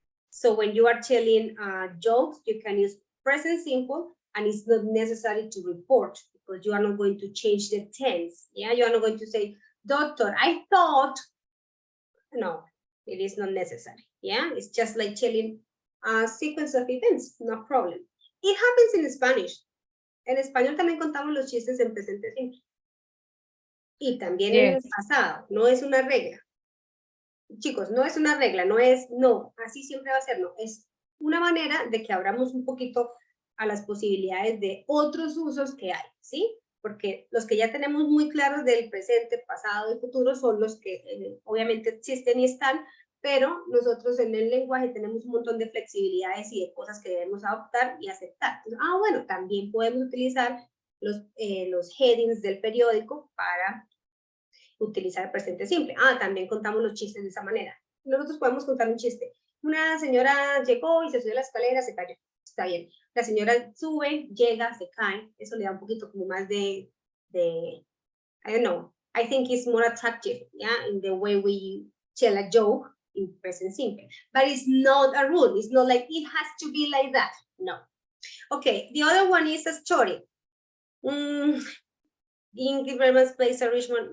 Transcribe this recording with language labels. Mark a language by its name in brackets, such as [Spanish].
[English] So when you are telling jokes, you can use present simple, and it's not necessary to report because you are not going to change the tense. Yeah, you are not going to say, "Doctor, I thought." No, it is not necessary. Yeah, it's just like telling a sequence of events, no problem. It happens in Spanish. [Spanish] En español también contamos los chistes en presente simple. Y también en el pasado, no es una regla. Chicos, no es una regla, no es, no, así siempre va a ser, no, es una manera de que abramos un poquito a las posibilidades de otros usos que hay, ¿sí? Porque los que ya tenemos muy claros del presente, pasado y futuro son los que obviamente existen y están, pero nosotros en el lenguaje tenemos un montón de flexibilidades y de cosas que debemos adoptar y aceptar. Entonces, bueno, también podemos utilizar los headings del periódico para utilizar el presente simple. También contamos los chistes de esa manera. Nosotros podemos contar un chiste. Una señora llegó y se subió a la escalera, se cayó. Está bien. La señora sube, llega, se cae. Eso le da un poquito como más de [English] I don't know. I think it's more attractive, yeah, in the way we tell a joke in present simple. But it's not a rule. It's not like it has to be like that. No. Okay, the other one is a story. Ingrid Bergman plays a Richmond.